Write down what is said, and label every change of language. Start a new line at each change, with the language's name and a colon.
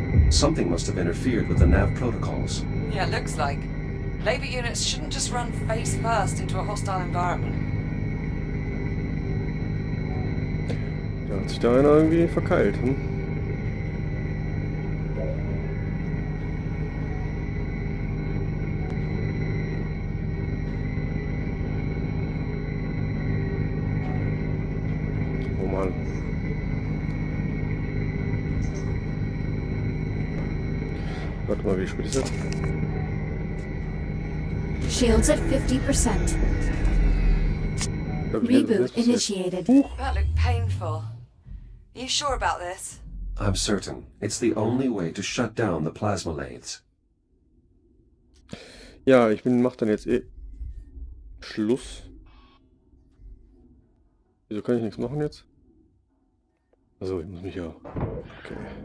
English: Something must have interfered with the nav protocols. Yeah, looks like. Labor units shouldn't just run face first into a hostile environment.
German: Da hat sich da einer irgendwie verkeilt. Hm? Oh Mann. Warte mal, wie spät ist das?
English: Shields at 50%. Reboot initiated. That looked painful. Are you sure about this? I'm certain. It's the only way to shut down the plasma lathes.
German: Ja, mach dann jetzt Schluss. Wieso kann ich nichts machen jetzt? Also, ich muss mich ja... Okay.